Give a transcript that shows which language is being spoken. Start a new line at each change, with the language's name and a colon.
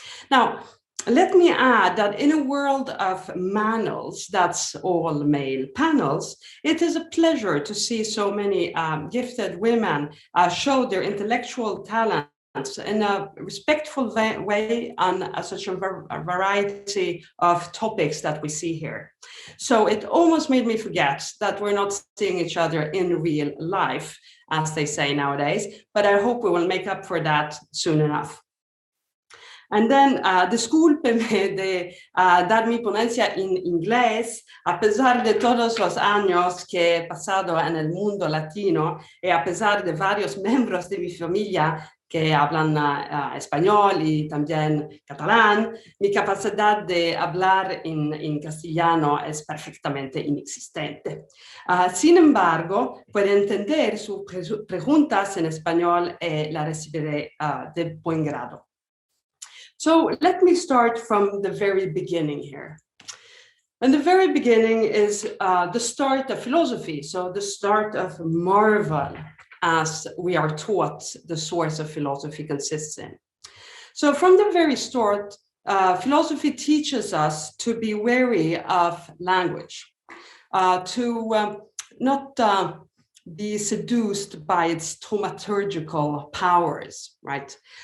English: Now, let me add that in a world of manels, that's all male panels, it is a pleasure to see so many gifted women show their intellectual talent in a respectful way on such a variety of topics that we see here. So it almost made me forget that we're not seeing each other in real life, as they say nowadays, but I hope we will make up for that soon enough. And then
Spanish: discúlpeme de dar mi ponencia en inglés, a pesar de todos los años que he pasado en el mundo latino y a pesar de varios miembros de mi familia que hablan español y también catalán, mi capacidad de hablar en castellano es perfectamente inexistente. Sin embargo, puede entender sus preguntas en español y la recibiré de buen grado.
English: So let me start from the very beginning here. And the very beginning is the start of philosophy, so the start of marvel, as we are taught the source of philosophy consists in. So from the very start, philosophy teaches us to be wary of language, to not be seduced by its thaumaturgical powers, right?